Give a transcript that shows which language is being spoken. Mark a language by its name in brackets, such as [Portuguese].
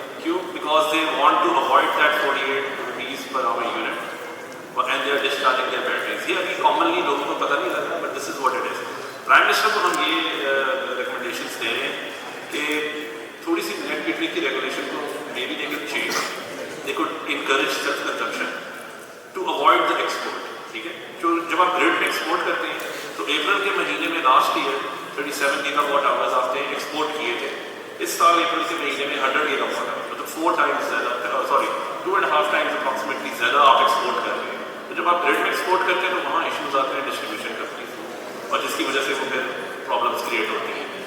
[English] کیوں؟ Because they want to avoid that 48 rupees per hour unit and they are discharging their batteries. [Urdu] یہ ابھی commonly لوگوں کو پتہ نہیں لگا, [English] But this is what it is. [Urdu] Prime minister کو ہم یہ ریکمنڈیشنس دے رہے ہیں کہ تھوڑی سی نیٹ میٹرنگ کی ریگولیشن کو [English] May be they could change. They could encourage self consumption to avoid the export. [Urdu] ٹھیک ہے, جو جب آپ گریڈ میں ایکسپورٹ کرتے ہیں تو اپریل کے مہینے میں last year 37 giga what hours آپ نے ایکسپورٹ کیے تھے. اس سال اپریل کے مہینے میں 100 گیگا واٹ آور, مطلب 4 ٹائمز زیادہ, سوری 2.5 ٹائمز اپروکسیمیٹلی زیادہ آپ ایکسپورٹ کر رہے ہیں. تو جب آپ گریڈ میں ایکسپورٹ کرتے ہیں تو وہاں ایشوز آتے ہیں ڈسٹریبیوشن کمپنیز اور جس کی وجہ سے وہ پھر پرابلمس کریٹ ہوتی ہیں.